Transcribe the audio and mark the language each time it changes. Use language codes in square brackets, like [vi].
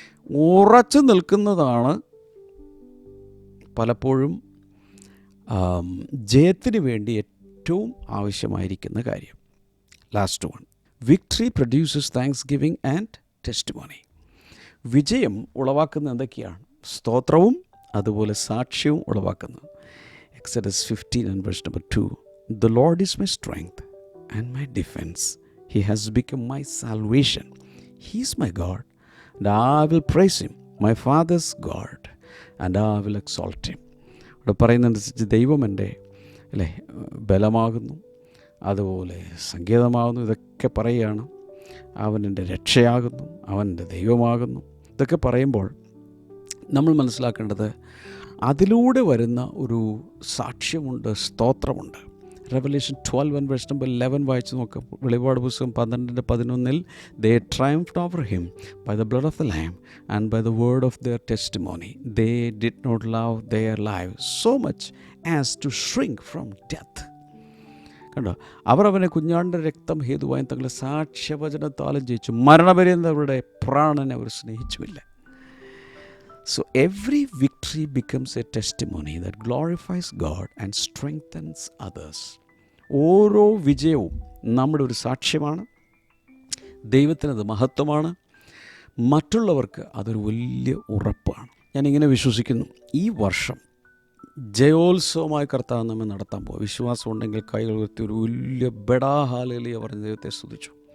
[ml] ഉറച്ചു നിൽക്കുന്നതാണ് പലപ്പോഴും ജയത്തിന് വേണ്ടി ഏറ്റവും ആവശ്യമായിരിക്കുന്ന കാര്യം. [en] Last one, victory produces thanks giving and testimony. [ml] വിജയം ഉളവാക്കുന്ന എന്തൊക്കെയാണ്? സ്തോത്രവും അതുപോലെ സാക്ഷ്യവും ഉളവാക്കുന്നു. [en] Exodus 15:2, the Lord is my strength and my defense. He has become my salvation. He is my God, and I will praise Him, my Father's God, and I will exalt Him. [ml] ഇവിടെ പറയുന്നതനുസരിച്ച് ദൈവം എൻ്റെ ബലമാകുന്നു, അതുപോലെ സങ്കേതമാകുന്നു. ഇതൊക്കെ പറയുകയാണ്. അവൻ എൻ്റെ രക്ഷയാകുന്നു, അവൻ എൻ്റെ ദൈവമാകുന്നു. ഇതൊക്കെ പറയുമ്പോൾ നമ്മൾ മനസ്സിലാക്കേണ്ടത് അതിലൂടെ വരുന്ന ഒരു സാക്ഷ്യമുണ്ട്, സ്തോത്രമുണ്ട്. Revelation 12:11 വായിച്ച് നോക്കാം. [en] വെളിപാട് പുസ്തകം 12:11, they triumphed over him by the blood of the Lamb and by the word of their testimony. They did not love their lives so much as to shrink from death. [ml] കണ്ടോ, അവർ അവനെ കുഞ്ഞാടിൻ്റെ രക്തം ഹേതുവായും തങ്ങളുടെ സാക്ഷ്യവചനത്താലും ജയിച്ചു, മരണപര്യന്തം അവരുടെ പ്രാണനെ അവർ സ്നേഹിച്ചുമില്ല. [en] So every victory becomes a testimony that glorifies God and strengthens others. [ml] ഓരോ വിജയവും നമ്മുടെ ഒരു സാക്ഷ്യമാണ്, ദൈവത്തിനത് മഹത്വമാണ്, മറ്റുള്ളവർക്ക് അതൊരു വലിയ ഉറപ്പാണ്. ഞാനിങ്ങനെ വിശ്വസിക്കുന്നു, ഈ വർഷം ജയോത്സവമായി കർത്താവ് നമ്മെ നടത്താൻ പോകും. വിശ്വാസം ഉണ്ടെങ്കിൽ കൈകൾ ഉയർത്തി ഒരു വലിയ ബെഡാഹാലയിലെ പറഞ്ഞ ദൈവത്തെ സ്തുതിച്ചു.